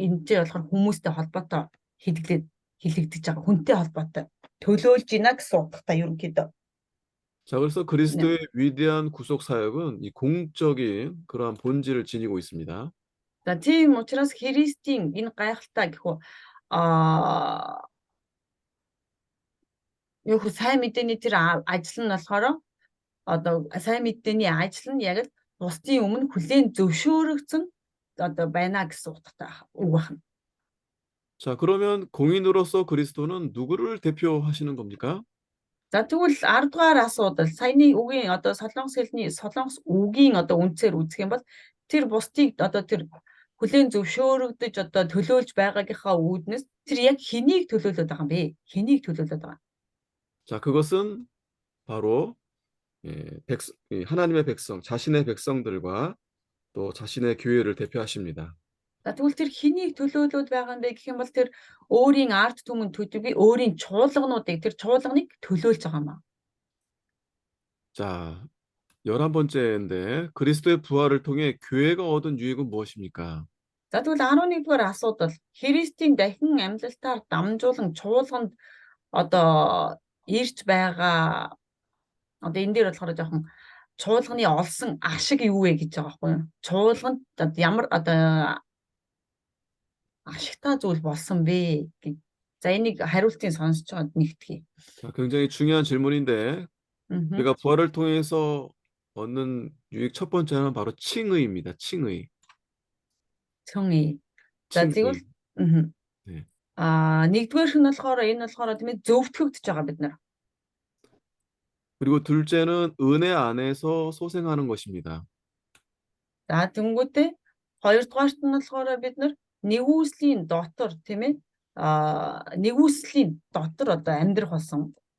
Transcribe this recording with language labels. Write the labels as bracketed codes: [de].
[mn] Энэтэй болохоор хүмүүстэй холбоотой хэлэгдэж байгаа. Хүнтэй холбоотой төлөөлж ийна гэсэн утгатай ерөнхийдөө. [ko] 자, 그래서 그리스도의 위대한 구속 사역은 이 공적인 그러한 본질을 지니고 있습니다. [mn] За тийм учраас Христийн энэ гайхалтай гэхүү юу хөө сайн мэдээний тэр ажил нь болохоор одоо сайн мэдээний ажил нь яг л бусдын өмнө хүлээн зөвшөөрөгдсөн одоо байна гэсэн утгатай үг байна. [ko] 자, 그러면 공인으로서 그리스도는 누구를 대표하시는 겁니까? [mn] За тэгвэл 10 дугаар асуудал саяны үгийн одоо солонгос үгийн одоо үндсээр үзэх юм бол тэр бусдыг одоо тэр хүлээн зөвшөөрөгдөж одоо төлөөлж байгаагийнхаа үүднээс тэр яг хэнийг төлөөлөд байгаа юм бэ? Хэнийг төлөөлөд байгаа? [ko] 자, 그것은 바로 하나님의 백성, 자신의 백성들과 또 자신의 교회를 대표하십니다. [mn] За тэгвэл тэр хэнийг төлөөлөд байгаа юм бэ гэх юм бол тэр өөрийн ард түмэн төдийгүй өөрийн чуулгануудыг тэр чуулганыг төлөөлж байгаа юм аа. [ko] 자, 11번째인데 그리스도의 부활을 통해 교회가 얻은 유익은 무엇입니까? [mn] За тэгвэл 11-р асуудал Христийн дахин амьлалтаар дамжуулан чуулганд одоо ирж байгаа одоо энэ дээр болохоор жоохон чуулганы олсон ашиг юу вэ гэж байгаа байхгүй юу? Чуулганд ямар одоо ашигтай зүйл болсон бэ гэж. За энийг хариултыг сонсож байгаад нэгтгэе. [ko] 자, 굉장히 중요한 질문인데 우리가 부활을 통해서 얻는 유익 첫 번째는 바로 칭의입니다. 칭의. [mn] Цонхий. За тэгвэл [ko] 칭의. мгм. 네. [mn] Нэгдүгээрх нь болохоор энэ болохоор тийм ээ зөвтгөгдөж байгаа бид нар. [ko] 그리고 둘째는 은혜 안에서 소생하는 것입니다. [mn] За тэнгүүтээ хоёрдугаарт нь болохоор бид нар нэгүслийн дотор тийм ээ нэгүслийн дотор одоо амьдрах болсон.